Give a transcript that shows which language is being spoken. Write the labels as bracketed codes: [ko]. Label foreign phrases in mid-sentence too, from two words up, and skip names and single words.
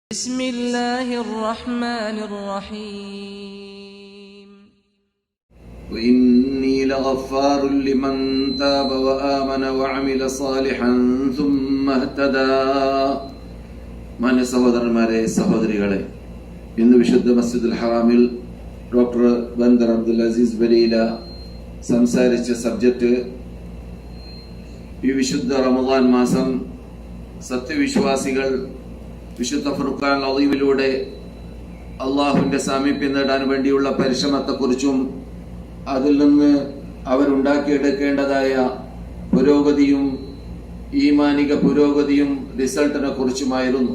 [ar] بسم الله الرحمن الرحيم وإني لغفار لمن تاب وآمن وعمل صالحا ثم اهتدى. [ml] മാന്യ സഹോദരന്മാരെ, സഹോദരികളെ, ഇന്ന് വിശുദ്ധ മസ്ജിദുൽ ഹറാമിൽ ഡോക്ടർ ബന്ദർ അബ്ദുൽ അസീസ് ബലീല സംസാരിച്ച സബ്ജക്റ്റ് ഈ വിശുദ്ധ റമദാൻ മാസം സത്യവിശ്വാസികൾ വിശുദ്ധ ഫുർഖാൻ അദീമിലൂടെ അള്ളാഹുവിന്റെ സാമീപ്യം നേടാൻ വേണ്ടിയുള്ള പരിശ്രമത്തെക്കുറിച്ചും അതിൽ നിന്ന് അവരുണ്ടാക്കിയെടുക്കേണ്ടതായ പുരോഗതിയും ഈമാനിക പുരോഗതിയും റിസൾട്ടിനെ കുറിച്ചുമായിരുന്നു.